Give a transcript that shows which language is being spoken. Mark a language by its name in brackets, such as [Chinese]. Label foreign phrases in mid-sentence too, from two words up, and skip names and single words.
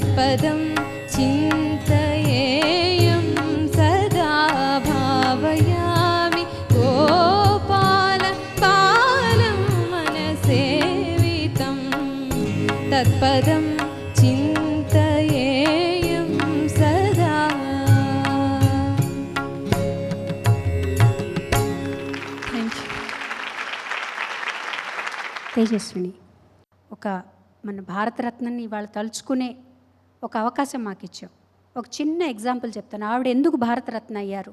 [Sanskrit] तत्पदं चिन्तयेयं सदा भावयामि गोपालपालं मनसेवितं तत्पदं चिन्तयेयं सदा. [English] thank you. [Telugu] తేజస్విని, ఒక మన భారతరత్నాన్ని ఇవాళ తలుచుకునే ఒక అవకాశం మాకు ఇచ్చావు. ఒక చిన్న ఎగ్జాంపుల్ చెప్తాను. ఆవిడ ఎందుకు భారతరత్న అయ్యారు?